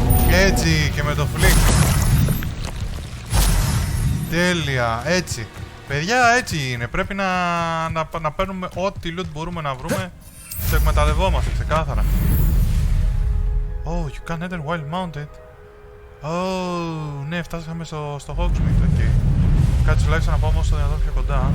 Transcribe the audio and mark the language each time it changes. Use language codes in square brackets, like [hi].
[el] Έτσι και με το φλικ. Τέλεια, έτσι. Παιδιά, έτσι είναι. Πρέπει να παίρνουμε ό,τι loot μπορούμε να βρούμε. Το εκμεταλλευόμαστε, ξεκάθαρα. [en] Oh, you can enter while mounted. Oh, [el] ναι, φτάσαμε στο Hogsmeade, [en] ok. [el] Κάτσε τουλάχιστον να πάμε όσο δυνατόν πιο κοντά.